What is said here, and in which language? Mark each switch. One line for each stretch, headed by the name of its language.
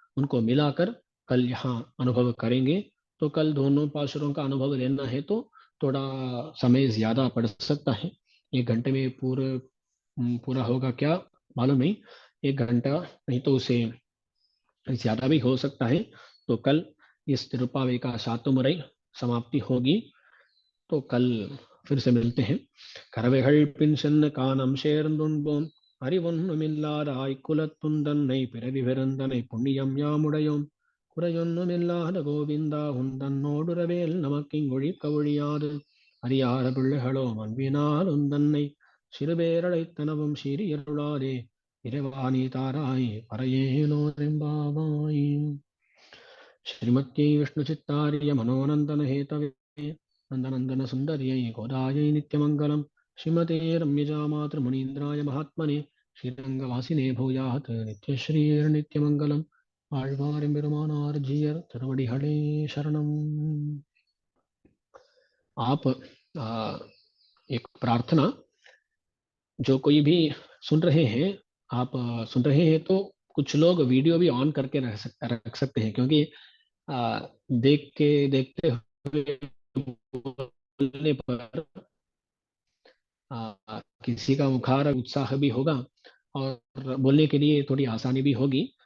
Hindi: उनको मिलाकर कल यहाँ अनुभव करेंगे। तो कल दोनों पाशुरों का अनुभव लेना है तो थोड़ा समय ज्यादा पड़ सकता है। 1 घंटे में पूरा होगा क्या मालूम नहीं। 1 घंटा नहीं तो उसे ज्यादा भी हो सकता है। तो कल इस तिरुपावे का सातुमुरै समाप्ति होगी। तो कल फिर से मिलते हैं।
Tamil: கரவைகள் பின் சென்ன காணம் சேர்ந்துண்போம் அறிவொன்னுமில்லாதாய் குலத்துந்தன்னை பிறவி பெருந்தனை புண்ணியம் யாமுடையோம் குறையொன்னுமில்லாத கோவிந்தா உந்தன்னோடுறவேல் நமக்கிங்கொழி கவொழியாது அறியாத பிள்ளைகளோ அன்பினால் உந்தன்னை சிறுபேரழைத்தனவும் சிறியருளாதே இறைவாணி தாராய் பறையேனோ ரெம்பாவாய்
Sanskrit: श्रीमत्यै विष्णुचित्तार्य मनोनन्दन हेतवे नन्दनन्दन सुन्दर्यै गोदायै नित्यमङ्गलम् श्रीमते रम्यजामातृमुनीन्द्राय महात्मने श्रीरङ्गवासिने भूयात् नित्यश्रीर्नित्यमङ्गलम्
Tamil: ஆழ்வார் எம்பெருமானார் ஜீயர் திருவடிகளே சரணம்.
Hindi: आप एक प्रार्थना, जो कोई भी सुन रहे हैं, आप सुन रहे हैं तो कुछ लोग वीडियो भी ऑन करके रख सकते हैं, क्योंकि आ, देख के देखते हुए बोलने पर किसी का मुखार उत्साह भी होगा और बोलने के लिए थोड़ी आसानी भी होगी।